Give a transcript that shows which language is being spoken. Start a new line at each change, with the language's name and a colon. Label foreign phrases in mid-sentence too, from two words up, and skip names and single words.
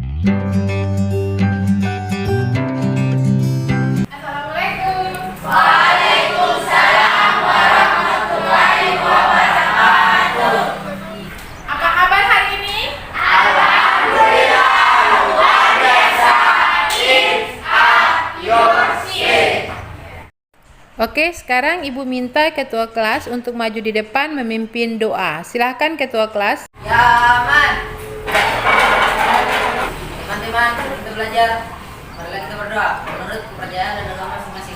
Indonesian: Assalamualaikum.
Arabic: Waalaikumsalam warahmatullahi wabarakatuh.
Indonesian: Apa kabar hari ini? Alhamdulillah luar biasa.
English: It's up your shit.
Indonesian: Oke, sekarang Ibu minta ketua kelas untuk maju di depan memimpin doa. Silahkan ketua kelas. Ya aman. Teman-teman, kita belajar. Marilah kita berdoa menurut kepercayaan dan agama masing-masing.